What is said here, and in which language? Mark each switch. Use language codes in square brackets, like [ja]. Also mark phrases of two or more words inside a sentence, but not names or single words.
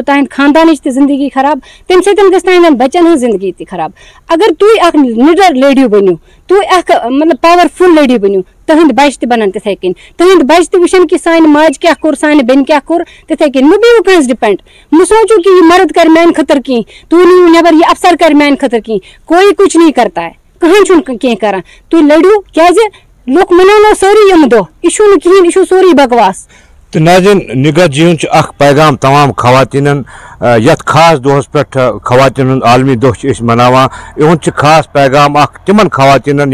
[ks] تُہنٛدِ خاندانٕچ تہِ زندگی خراب تَمہِ سۭتۍ گژھِ تُہنٛدٮ۪ن بچن ہٕنٛز زندگی تہِ خراب اگر تُہۍ اکھ نِڈر لیڈی بٔنِو تُہۍ اکھ مطلب [en] powerful lady [ks] بٔنِو تُہنٛدۍ بچہِ تہِ بنن تِتھٕے کٔنۍ تُہنٛدۍ بچہِ تہِ وٕچھن کہِ سانہِ ماجہِ کیاہ کوٚر سانہِ بیٚنہِ کیاہ کوٚر تِتھٕے کٔنۍ مہٕ بِہِو کٲنٛسہِ ڈِپینڈ مہٕ سوٗنچِو کہِ یہِ مرد کرِ میانہِ خٲطرٕ کینٛہہ تُہۍ نِیِو نٮ۪بر یہِ افسر کرِ میانہِ خٲطرٕ کینٛہہ [ur] کوئی کچھ نہیں کرتا ہے [ks] کٕہٕنۍ چھُنہٕ کینٛہہ کران تُہۍ لٔڑِو کیازِ لُکھ مناونو سٲری یِم دۄہ یہِ چھُنہٕ کِہینۍ یہِ چھُ سورُے بکواس تو ناظرین نگہت جی ہُنٛد چھُ اکھ پیغام تمام خواتیٖنن یتھ خاص دۄہس پٮ۪ٹھ خواتیٖن ہُنٛد عالمی دۄہ چھِ أسۍ مناوان یِہُنٛد چھُ خاص پیغام اکھ تِمن خواتیٖنن